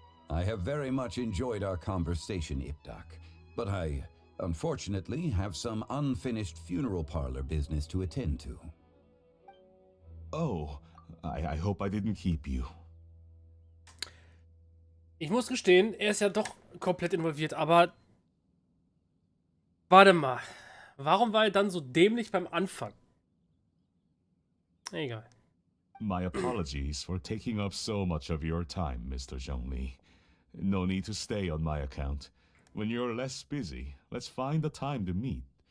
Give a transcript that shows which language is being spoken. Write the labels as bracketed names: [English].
[English] I have very much enjoyed our conversation, Ipdak, but I, unfortunately, have some unfinished funeral parlor business to attend to. Oh, I hope I didn't keep you. [German] Ich muss gestehen, er ist ja doch komplett involviert, aber warte mal. Warum war er dann so dämlich beim Anfang? Egal. [English] My apologies for taking up so much of your time, Mr. Zhongli. No need to stay on my account. When you're less busy, let's find a time to meet.